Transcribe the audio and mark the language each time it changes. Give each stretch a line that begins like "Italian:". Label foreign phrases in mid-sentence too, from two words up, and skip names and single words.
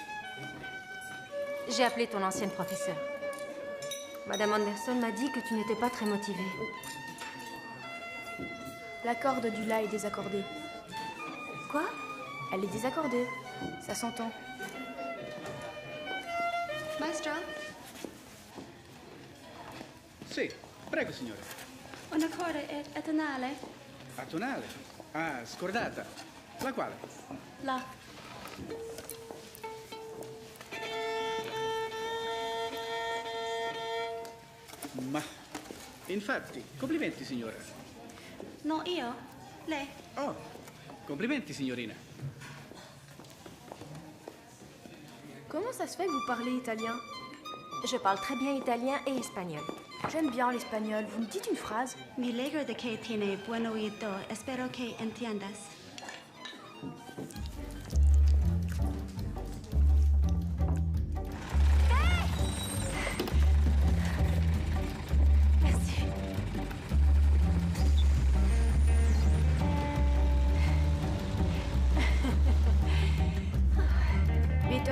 French: J'ai appelé ton ancienne professeure. Madame Anderson m'a dit que tu n'étais pas très motivée. La corde du La est désaccordée. Quoi? Elle est désaccordée. Ça s'entend.
Italian: Maestro, Sì, prego signore. una corda è tonale. A tonale? Ah, scordata. La quale? La. Ma, infatti, complimenti signora. No, io. Lei. Oh, complimenti signorina.
French: Comment ça se fait que vous parlez italien? Je parle très bien italien et espagnol. J'aime bien l'espagnol. Vous me dites une phrase?
Spanish: Mi alegro de que tiene buen oído. Espero que entiendas.
French: Merci.
German: Bitte.